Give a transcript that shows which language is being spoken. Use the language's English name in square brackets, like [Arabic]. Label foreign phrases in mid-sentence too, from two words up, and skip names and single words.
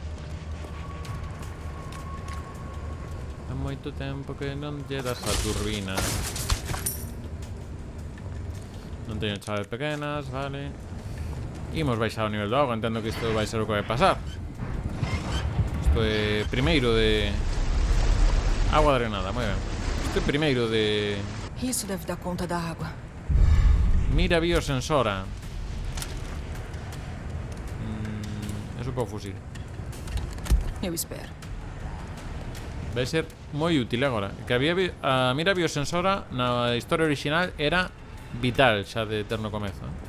[Galician] Há moito tempo que non lle das a turbina. Non teño chaves pequenas, vale. Imos baixar o nivel do agua. Entendo que isto vai ser o que vai pasar. Isto é primeiro de agua drenada, moi ben. Isto é primeiro de [Portuguese] Isso deve dar conta da água. [Galician] mira biosensora. Eso para o fusil. [Portuguese] Eu espero. [Galician] Vai ser moi útil agora. Que había a mira biosensora na historia original era vital xa de eterno comezo.